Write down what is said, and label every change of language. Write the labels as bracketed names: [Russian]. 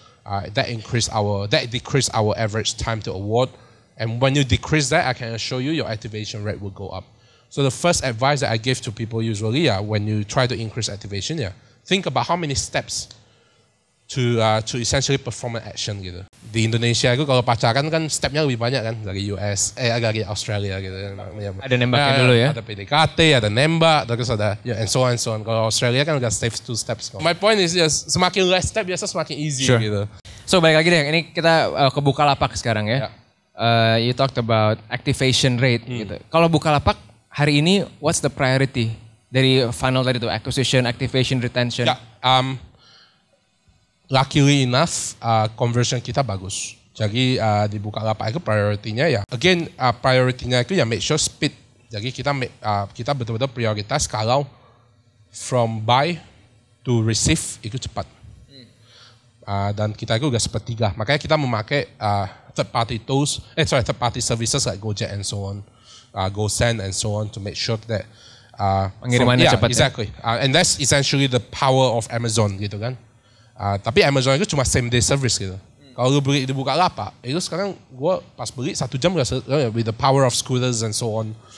[English] That decreased our average time to award. And when you decrease that, I can assure you your activation rate will go up. So the first advice that I give to people usually, when you try to increase activation, think about how many steps to essentially perform an action gitu. [Indonesian] Di Indonesia itu kalau pacaran kan stepnya lebih banyak kan, dari dari Australia gitu. Ada nembaknya dulu ya? Ada PDKT, ada nembak, terus ada [English] and so on. [Indonesian] Kalau Australia kan udah 2 steps. [English] My point is [Indonesian] semakin less step biasa semakin easy gitu. So balik lagi deh, ini kita ke Bukalapak sekarang ya. [English] You talked about activation rate [Indonesian] gitu. [English] Kalau Bukalapak hari ini, what's the priority dari funnel tadi itu, acquisition, activation, retention? [Indonesian] Luckily enough, conversion kita bagus. Jadi di Bukalapak itu priority-nya again priority-nya itu make sure speed. Jadi kita betul-betul prioritas kalau from buy to receive itu cepat. Dan kita itu udah sepertiga. Makanya kita memakai [English] third party services like Gojek and so on, GoSend and so on to make sure that [Indonesian] pengirimannya cepat. [English] Exactly. And that's essentially the power of Amazon gitu kan. [Indonesian] Tapi Amazon itu cuma same day service gitu. Kalau lu beli di Bukalapak, itu sekarang gue pas beli 1 jam [English] with the power of scooters and so on.